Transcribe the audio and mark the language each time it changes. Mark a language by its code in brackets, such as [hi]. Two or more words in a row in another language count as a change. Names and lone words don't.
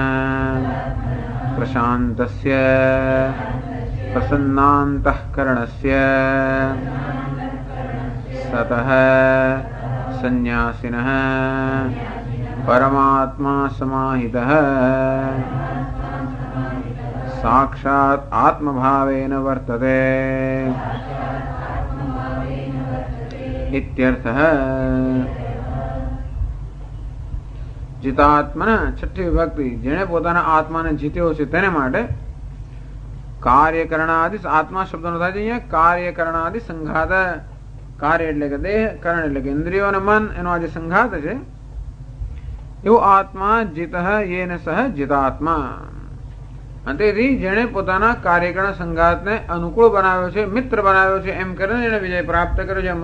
[sa] प्रशान्तस्य प्रसन्नान्तःकरणस्य सतः संन्यासिनः परमात्मा समाहितः साक्षात् आत्मभावेन वर्तते इत्यर्थः. [gu] જિતાત્મન છઠી વિભક્તિ, જેને પોતાના આત્માને જીત્યો છે તેને માટે કાર્યકરણાદિ, આત્મા શબ્દનો થાય છે અહીંયા કાર્યકરણાદि સંઘાત. કાર્ય એટલે કે દેહ, કરણ એટલે કે ઇન્દ્રિયો અને મન, એનો આ જે સંઘાત છે એવો આત્મા [sa] जीत येन सह जीतात्मा. [gu] અને તેથી જેણે પોતાના કાર્યકરણ સંઘાતને અનુકૂળ બનાવ્યો છે, મિત્ર બનાવ્યો છે, એમ કરીને એને વિજય પ્રાપ્ત કર્યો છે.